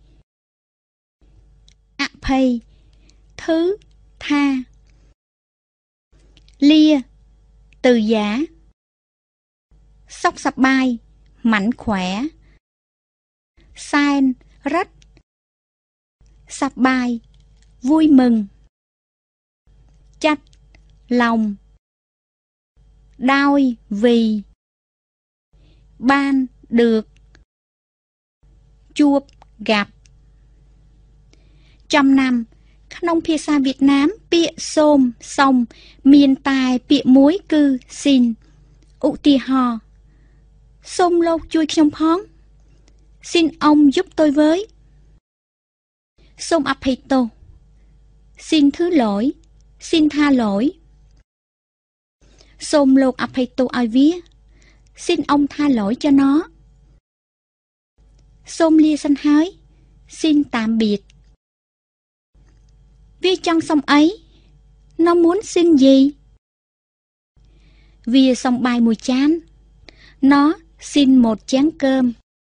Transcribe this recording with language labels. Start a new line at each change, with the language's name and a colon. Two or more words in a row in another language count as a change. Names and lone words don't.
Khmer: អភ័យធឺថាលា
Vietnamese: từ giá
Khmer: សុខសប្បាយ
Vietnamese: mạnh khỏe
Khmer: សែនរឹតសប្បាយ
Vietnamese: vui mừng
Khmer: ចាត់lòng ដោយ vì បាន được ជួប gặp ចំណាំក្នុងភាសាវៀតណាមពាក្យសូមសុំមានតែពាក្យមួយគឺ xin ឧទាហរណ៍សូមលោកជួយខ្ញុំផង
Vietnamese: xin ông giúp tôi với
Khmer: សូមអភ័យទោស
Vietnamese: xin thứ lỗi xin tha lỗi
Khmer: សូមលោកអភ័យទោសឲ្យវា
Vietnamese: xin ông tha lỗi cho nó
Khmer: សូមលាសិនហើយ
Vietnamese: xin tạm biệt
Khmer: វាចង់សុំអី
Vietnamese: nó muốn xin gì
Khmer: វាសុំបាយមួយចាន
Vietnamese: nó xin một chén cơm